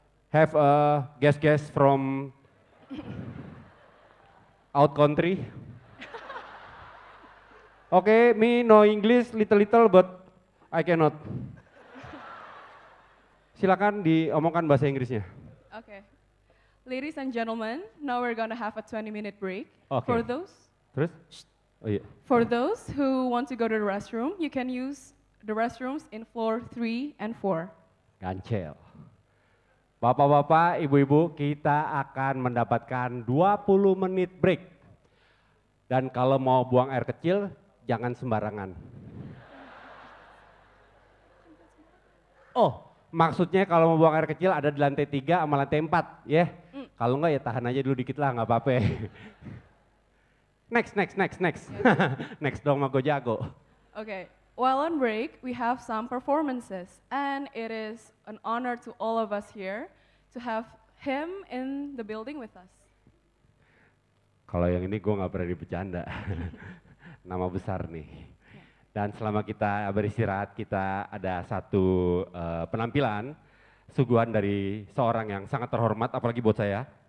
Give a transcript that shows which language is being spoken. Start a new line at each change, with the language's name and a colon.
English: Have a guest from out country. Okay, me know English little but I cannot.
Indonesian: Silakan diomongkan bahasa Inggrisnya.
English: Okay. Ladies and gentlemen, now we're gonna have a 20-minute break. Okay. For those
Indonesian: Terus? Oh iya.
English: For those who want to go to the restroom, you can use the restrooms in floor 3 and 4.
Indonesian: Gancel. Bapak-bapak, ibu-ibu, kita akan mendapatkan 20 menit break. Dan kalau mau buang air kecil, jangan sembarangan. Maksudnya kalau mau buang air kecil ada di lantai 3 sama lantai 4 ya. Kalau enggak ya tahan aja dulu dikit lah, nggak apa-apa. Next. Next dong, Mago Jago.
English: Okay, while on break, we have some performances, and it is an honor to all of us here to have him in the building with us.
Indonesian: Kalau yang ini gue nggak berani bercanda. Nama besar nih. Dan selama kita beristirahat, kita ada satu penampilan suguhan dari seorang yang sangat terhormat, apalagi buat saya.